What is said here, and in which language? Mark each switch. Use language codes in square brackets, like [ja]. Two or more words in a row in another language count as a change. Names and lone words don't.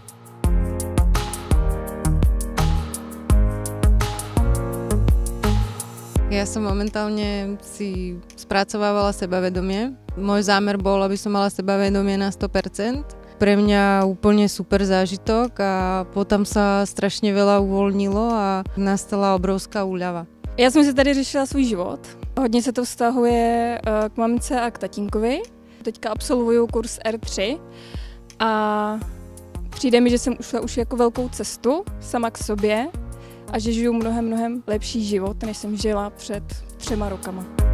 [sk] Ja som momentálne si spracovávala sebavedomie. Môj zámer bol, aby som mala sebavedomie na 100%. Pre mňa úplne super zážitok a potom sa strašne veľa uvoľnilo a nastala obrovská úľava. [cs] Já jsem si tady řešila svůj život. Hodně se to vztahuje k mamce a k tatínkovi. Teďka absolvuju kurz R3 a přijde mi, že jsem ušla už jako velkou cestu sama k sobě a že žiju mnohem lepší život, než jsem žila před 3 rokama.